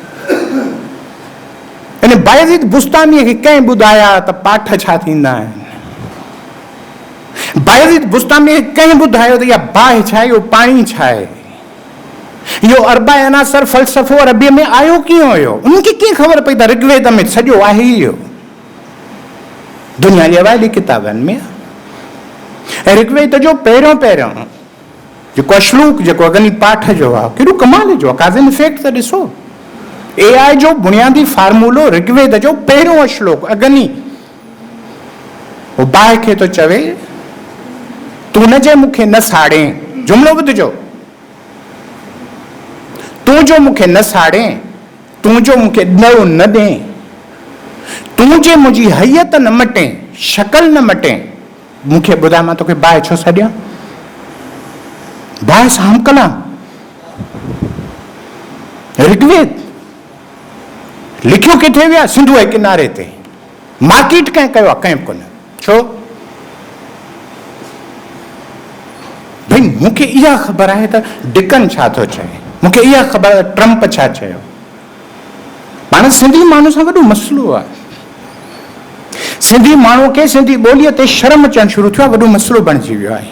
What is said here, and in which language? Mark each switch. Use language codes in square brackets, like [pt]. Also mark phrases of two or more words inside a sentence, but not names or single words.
[sd] इन बायज़ीद बुस्तामीअ खे कंहिं ॿुधाया त पाठ छा थींदा आहिनि, बायज़ीद बुस्तामीअ खे कंहिं ॿुधायो त इहा बाहि छा आहे, इहो पाणी छा आहे, इहो अरबा अनासर फ़लसफ़ो अरबीअ में आयो कीअं हुयो, उनखे कीअं ख़बर पई त ऋग्वेद में सॼो आहे इहो, दुनिया जे अवाइली किताबनि में। ऐं ऋग्वेद जो पहिरियों जेको श्लोक जेको अग्नि पाठ जो आहे, केॾो कमाल जो आहे, [en] cause and effect [sd] त ॾिसो। AI जो बुनियादी फार्मूलो ऋग्वेद जो पहिरियों श्लोक अग्नि, वो बाहि खे थो चवे तूं न जे मूंखे न साड़े, जुमिलो ॿुधिजो, तूं जो मूंखे न साड़े, तूं जो मूंखे ॾो न ॾे, तूं जे मुंहिंजी हैयत न मटे, शक्ल न मटे, मूंखे ॿुधाए मां तोखे बाहि छो छॾियां, बाहि सां हम कलाम। ऋग्वेद लिखियो किथे विया, सिंधू जे किनारे ते, मार्केट कंहिं कयो आहे, कंहिं कोन। छो भई मूंखे इहा ख़बर आहे त डिकन छा थो चए, मूंखे इहा ख़बर आहे ट्रम्प छा चयो। पाण सिंधी माण्हू सां वॾो मसइलो आहे, सिंधी माण्हू खे सिंधी ॿोलीअ ते शर्म अचणु शुरू थियो आहे, वॾो मसइलो बणिजी वियो आहे।